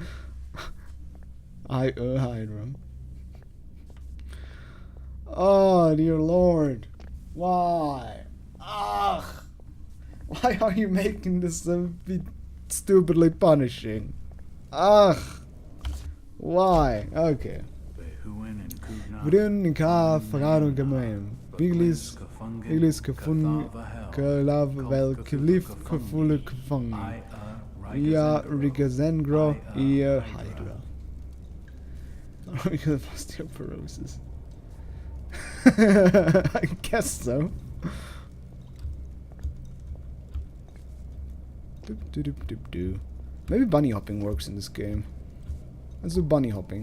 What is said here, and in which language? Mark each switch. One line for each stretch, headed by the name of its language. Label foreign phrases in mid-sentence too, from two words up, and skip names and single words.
English: Hydra. Oh, dear Lord. Why? Ugh! Why are you making this so stupidly punishing? Ugh! Why? Okay. Brun ka farano gemein. Biglis kafun kelav vel klif kafule kafang. Ia rigazengro ia hydra. Because of osteoporosis. I guess so. Maybe bunny hopping works in this game. Let's do bunny hopping.